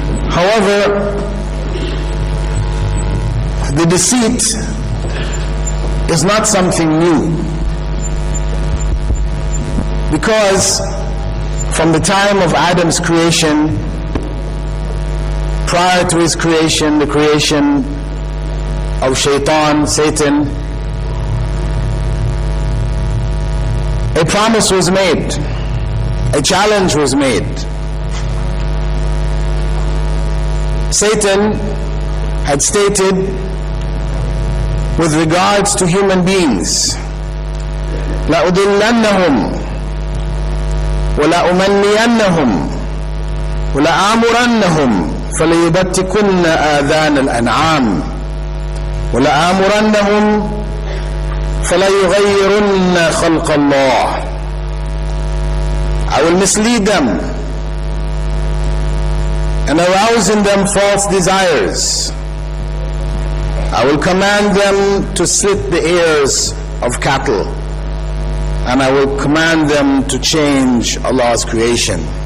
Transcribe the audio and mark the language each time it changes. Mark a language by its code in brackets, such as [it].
[en] However, the deceit is not something new, because from the time of Adam's creation, prior to his creation, the creation of Shaitan, Satan, a promise was made, a challenge was made. Satan had stated with regards to human beings, [ar] لَأُضِلَّنَّهُمْ وَلَأُمَنِّيَنَّهُمْ وَلَآمُرَنَّهُمْ فَلَيُبَتِّكُنَّ آذَانَ الْأَنْعَامِ وَلَآمُرَنَّهُمْ فَلَيُغَيِّرُنَّ خَلْقَ اللَّهِ. [en] I will mislead them and arouse in them false desires. I will command them to slit the ears of cattle, and I will command them to change Allah's creation.